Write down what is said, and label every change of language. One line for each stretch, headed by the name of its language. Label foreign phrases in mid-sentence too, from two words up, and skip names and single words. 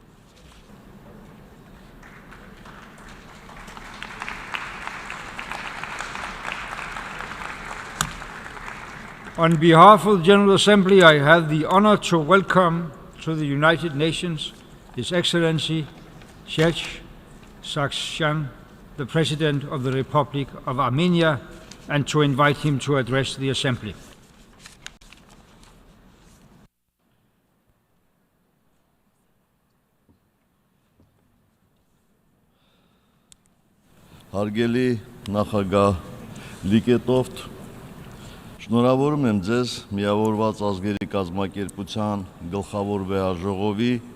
English: On behalf of the General Assembly, I have the honor to welcome to the United Nations His Excellency Serge Sargsyan, the President of the Republic of Armenia, and to invite him to address the Assembly.
Armenian: Հարգելի նախագահ Լիկետովտ, շնորհավորում եմ ձեզ Միավորված ազգերի կազմակերպության գլխավոր վեհաժողովի